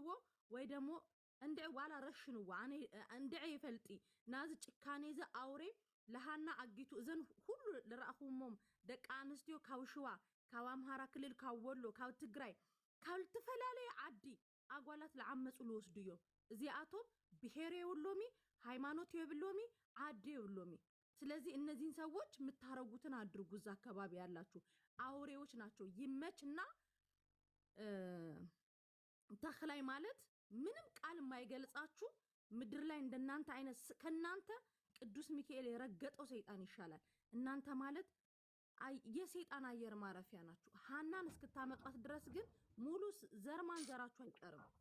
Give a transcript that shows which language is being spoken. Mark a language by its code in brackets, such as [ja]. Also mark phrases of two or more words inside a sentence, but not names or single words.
[ti] ወይ ደሞ እንድዕ ዋላ ረሽንዎ ኣነ እንድዕ ይፈልጢ ናዚ ጭካኔ ዚ ኣውሬ ለሃና ኣጊቱ እዘን ሁሉ ልረኣኹሞም ደቂ ኣንስትዮ ካብ ሽዋ ካብ ኣምሃራ ክልል ካብ ወሎ ካብ ትግራይ ካብ ዝተፈላለየ ዓዲ ኣጓላት ለዓመፁ ልወስዱ እዮም። እዚኣቶም ብሄር የብሎሚ ሃይማኖት የብሎሚ ዓዲ የብሎሚ። [am] ስለዚህ እነዚህን ሰዎች የምታረጉትን አድርጉ። እዛ አካባቢ ያላችሁ አውሬዎች ናቸው። ይመችና ተክላይ ማለት ምንም ቃል የማይገልጻችሁ ምድር ላይ እንደናንተ አይነት ከናንተ ቅዱስ ሚካኤል የረገጠው ሰይጣን ይሻላል። እናንተ ማለት የሰይጣን አየር ማረፊያ ናችሁ። ሃናን እስክታመጧት ድረስ ግን ሙሉ ዘር ማንዘራችሁ አይቀርም።